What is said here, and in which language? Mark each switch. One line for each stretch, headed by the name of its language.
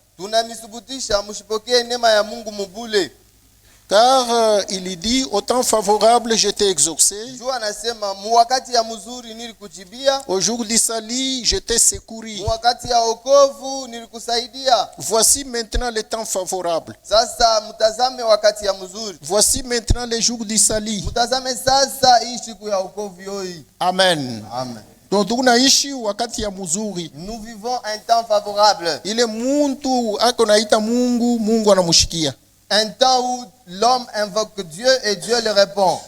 Swahili: tunamisubutisha mshipokee neema ya Mungu mubule.
French: Car il dit, au temps favorable, je t'ai exaucé.
Swahili: Juu anasema muwakati ya mzuri nilikujibia,
French: Au jour du salut, je t'ai secouru.
Swahili: muwakati ya wokovu nilikusaidia.
French: Voici maintenant le temps favorable.
Swahili: Sasa mtazame wakati ya mzuri.
French: Voici maintenant le jour du salut.
Swahili: Mtazame sasa hii siku ya wokovu hii. Amen. Amen. Donc tunaishi wakati ya mzuri.
French: Nous vivons un temps favorable.
Swahili: Ile muntu ako naita Mungu, Mungu anamushikia.
French: Un temps où l'homme invoque Dieu et Dieu le répond.